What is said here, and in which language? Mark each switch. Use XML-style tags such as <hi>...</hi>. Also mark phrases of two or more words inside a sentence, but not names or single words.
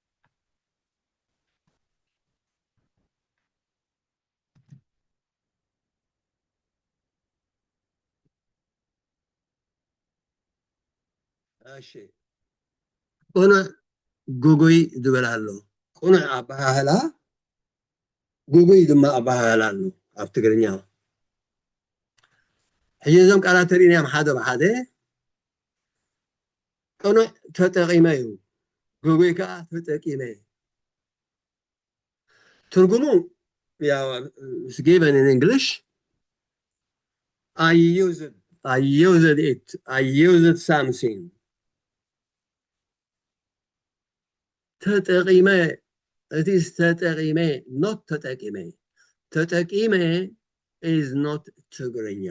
<ti>እሺ ቁኑዕ ጉጉይ ዝብል ኣሎ። ቁኑዕ ኣበሃህላ ጉጉይ ድማ ኣበሃህላ ኣሎ ኣብ ትግርኛ። ሕጂ እዞም ቃላት ተሪእናዮም ሓደ ብሓደ ቁኑዕ ተጠቂመ እዩ፣ ጉጉይ ከዓ ተጠቂመ። ትርጉሙ ያው</ti> <en>is given in English. I used it, I used something. ተጠቂመ it is ተጠቂመ not ተጠቂመ። ተጠቂመ is not Tigrinya.</en>